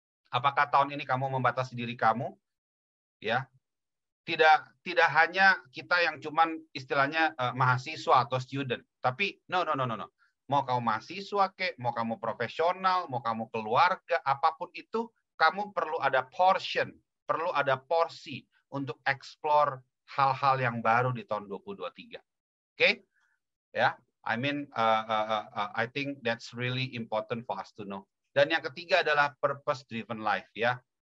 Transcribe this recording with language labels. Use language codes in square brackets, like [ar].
[id] Apakah tahun ini kamu membatasi diri kamu? Ya, tidak hanya kita yang cuman istilahnya mahasiswa atau student, tapi no. Mau kamu mahasiswa kek, mau kamu profesional, mau kamu keluarga, apapun itu, kamu perlu ada portion, perlu ada porsi untuk explore hal-hal yang baru di tahun 2023. Oke? [en] Ya, I mean I think that's really important for us to know. [id] Dan yang ketiga adalah purpose driven life ya.